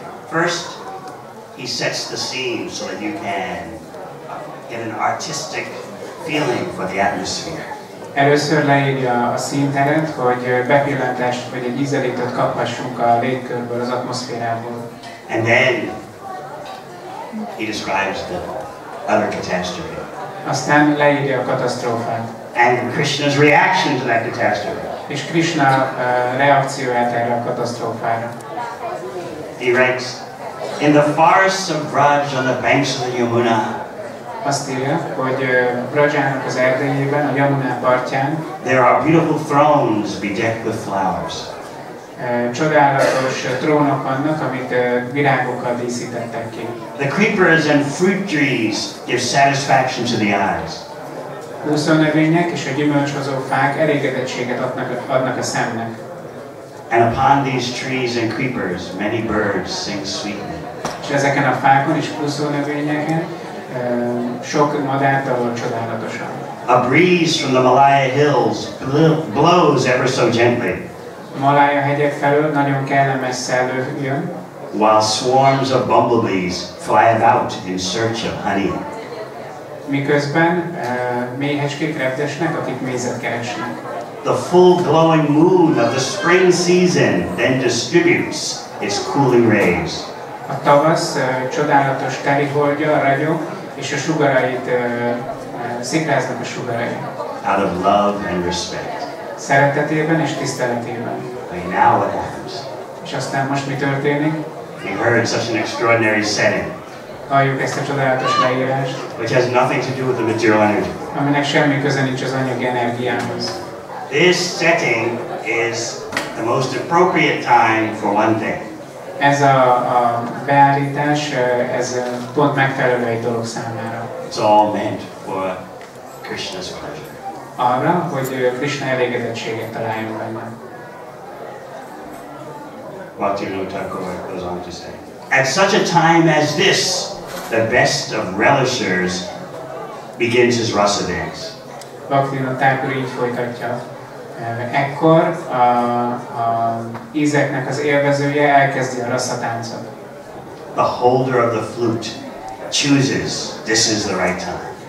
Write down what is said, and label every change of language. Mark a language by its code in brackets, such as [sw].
[en] First, he sets the scene so that you can get an artistic feeling for the atmosphere. [hu] Először leírja a színteret, hogy bepillantást vagy egy ízelítőt kaphassunk a légkörből, az atmoszférából. [en] And then he describes the other catastrophe. [hu] Aztán leírja a katasztrófát. [en] And Krishna's reaction to that catastrophe. [hu] És Krishna reakcióját erre a katasztrófára. [en] He writes, in the forests of Vraj on the banks of the Yamuna, [hu] azt írja, hogy Vrajának az erdejében, a Yamuna partján [en] there are beautiful thrones bedecked with flowers. [hu] Csodálatos trónok vannak, amit virágokkal díszítettek ki. [en] The creepers and fruit trees give satisfaction to the eyes. [hu] Úszónövények és a gyümölcshozó fák elégedettséget adnak a szemnek. [en] And upon these trees and creepers many birds sing sweetly. [hu] És ezeken a fákon és úszónövényeken sok madár dalol csodálatosan. [en] A breeze from the Malaya hills blows ever so gently. [hu] A Malája hegyek felől nagyon kellemes szellő jön, [en] while swarms of bumblebees fly about in search of honey. [hu] Miközben méhecskék repdesnek, akik mézet keresnek. [en] The full glowing moon of the spring season then distributes its cooling rays. [hu] A tavasz csodálatos teliholdja ragyog, és a sugarait szikráznak a sugarai. [en] Out of love and respect. [hu] Szeretetében és tiszteletében. [en] Okay, now what happens? [hu] És aztán most mi történik? [en] We heard such an extraordinary setting, [hu] Halljuk ezt a csodálatos leírást, [en] which has nothing to do with the material energy. [hu] aminek semmi köze nincs az anyagi energiához. [en] This setting is the most appropriate time for one thing. [hu] Ez a beállítás, ez pont megfelelő egy dolog számára. [en] It's all meant for Krishna's pleasure. [hu] Arra, hogy Krishna elégedettséget találjon benne. [en] Bhaktivinoda Thakur goes on to say, at such a time as this, the best of relishers begins his rasa dance. [hu] Bhaktivinoda Thakur így folytatja. Ekkor a ízeknek az élvezője elkezdi a rasa táncot. [en] The holder of the flute chooses this is the right time.